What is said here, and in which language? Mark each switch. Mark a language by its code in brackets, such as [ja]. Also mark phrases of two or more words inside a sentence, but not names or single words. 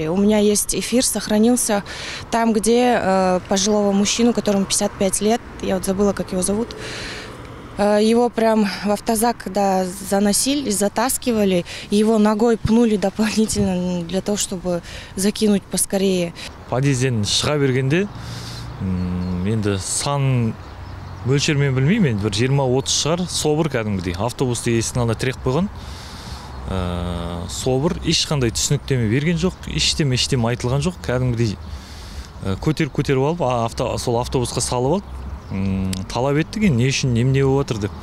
[ru] У меня есть эфир, сохранился там, где пожилого мужчину, которому 55 лет, я вот забыла, как его зовут, его прям в автозак, когда заносили, затаскивали, его ногой пнули дополнительно для того, чтобы закинуть поскорее. [kk] Подъезден шыға бергенде, енді сан мөлшермен білмеймін, бір 20-30 шығар, собыр кәдімгідей. Автобусты есіктің алдына тіреп қойған. Собыр ешқандай түсініктеме берген жоқ, ештеме айтылған жоқ, кәдімгідей көтеріп алып, сол автобусқа салып алып, талап еттіген, не үшін, немене болып отыр деп.